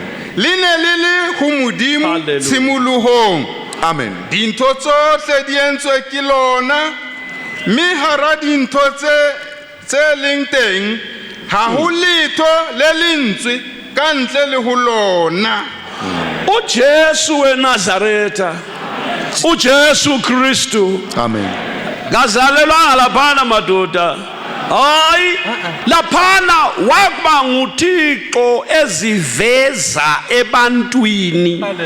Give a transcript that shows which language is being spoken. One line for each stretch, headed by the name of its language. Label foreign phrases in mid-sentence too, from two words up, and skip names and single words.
Southern Sotho: Le ne le le ho Modimo tshimolohong. Amen. Dintho tsohle di entswe ke lona. Me hara dintho tse leng teng ha ho letho le lentswe ka ntle le ho lona.
Xhosa: uJesu weNazaretha, uJesu Kristu, Amen. ngazalelwanga laphana madoda. Hayi, laphana wakuba nguThixo eziveza ebantwini.